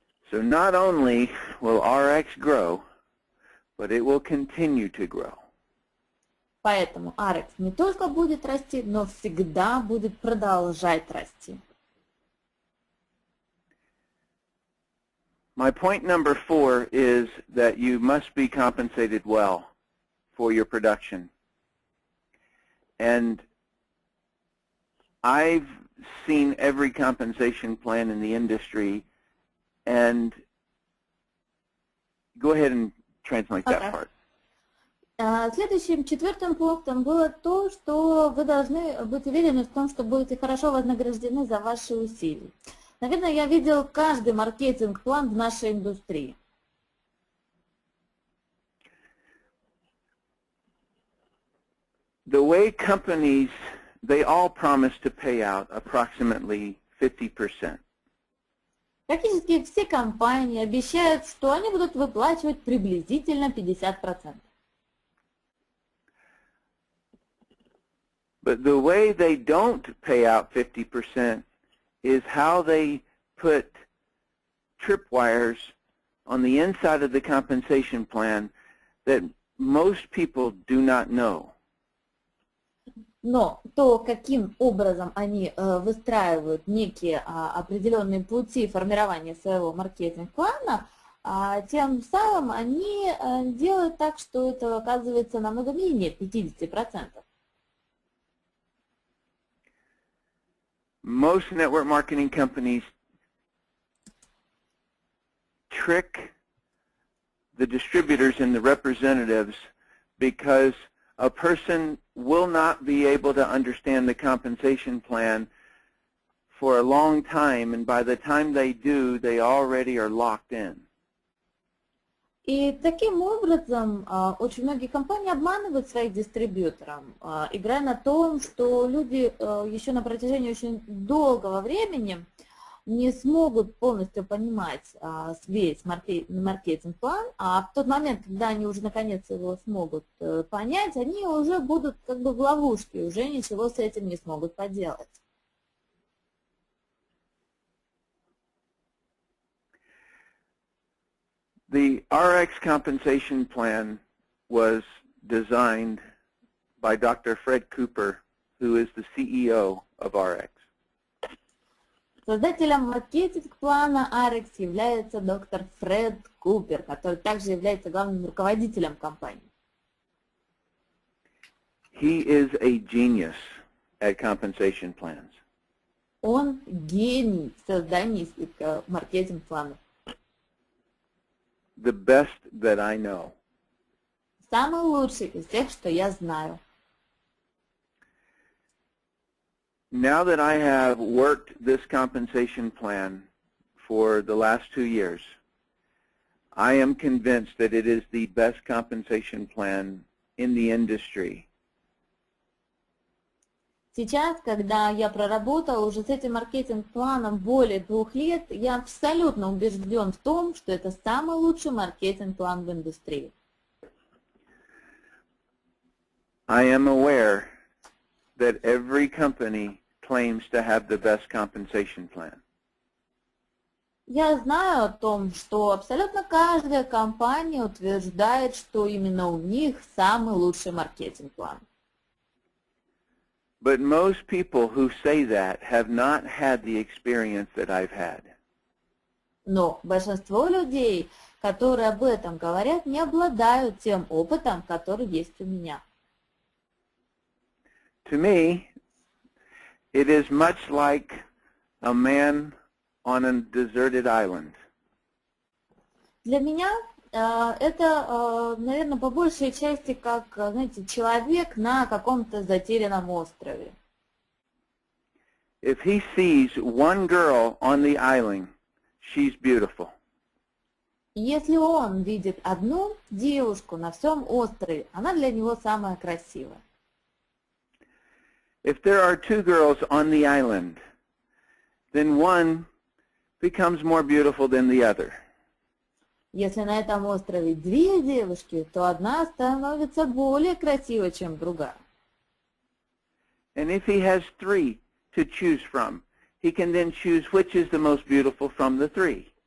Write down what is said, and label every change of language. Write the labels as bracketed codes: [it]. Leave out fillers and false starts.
[en] So not only will RX grow, but it will continue to grow. [ru] Поэтому ARIIX не только будет расти, но всегда будет продолжать расти. [en] My point number 4 is that you must be compensated well for your production. And I've seen every compensation plan in the industry, and go ahead and translate that part. [ru] Следующим, четвертым пунктом было то, что вы должны быть уверены в том, что будете хорошо вознаграждены за ваши усилия. Наверное, я видел каждый маркетинг-план в нашей индустрии. [en] The way companies, they all promise to pay out approximately 50%. [ru] Практически все компании обещают, что они будут выплачивать приблизительно 50%. [en] But the way they don't pay out 50% is how they put tripwires on the inside of the compensation plan that most people do not know. [ru] Но то, каким образом они выстраивают некие определенные пути формирования своего маркетинг-плана, тем самым они делают так, что это оказывается намного менее 50%. [en] Most network marketing companies trick the distributors and the representatives because a person will not be able to understand the compensation plan for a long time, and by the time they do, they already are locked in. [ru] И таким образом очень многие компании обманывают своих дистрибьюторов, играя на том, что люди еще на протяжении очень долгого времени не смогут полностью понимать весь маркетинг-план, а в тот момент, когда они уже наконец его смогут понять, они уже будут как бы в ловушке, уже ничего с этим не смогут поделать. [en] The ARIIX compensation plan was designed by Dr. Fred Cooper, who is the CEO of ARIIX. [ru] Создателем маркетинг-плана ARIIX является доктор Фред Купер, который также является главным руководителем компании. [en] He is a genius at compensation plans. [ru] Он гений в создании маркетинг-планов. [en] The best that I know. [ru] Самый лучший из тех, что я знаю. [en] Now that I have worked this compensation plan for the last 2 years, I am convinced that it is the best compensation plan in the industry. [ru] Сейчас, когда я проработала уже с этим маркетинг-планом более 2 лет, я абсолютно убежден в том, что это самый лучший маркетинг-план в индустрии. [en] I am aware that every company claims to have the best compensation plan. [ru] Я знаю о том, что абсолютно каждая компания утверждает, что именно у них самый лучший маркетинг-план. [en] But most people who say that have not had the experience that I've had. [ru] Но большинство людей, которые об этом говорят, не обладают тем опытом, который есть у меня. [en] To me, it is much like a man on a deserted island. [ru] Для меня это, наверное, по большей части как, знаете, человек на каком-то затерянном острове. [en] If he sees one girl on the island, she's beautiful. [ru] Если он видит одну девушку на всем острове, она для него самая красивая. [en] If there are 2 girls on the island, then one becomes more beautiful than the other. [ru] Если на этом острове 2 девушки, то одна становится более красивой, чем другая. [en] And if he has 3 to choose from, he can then choose which is the most beautiful from the 3.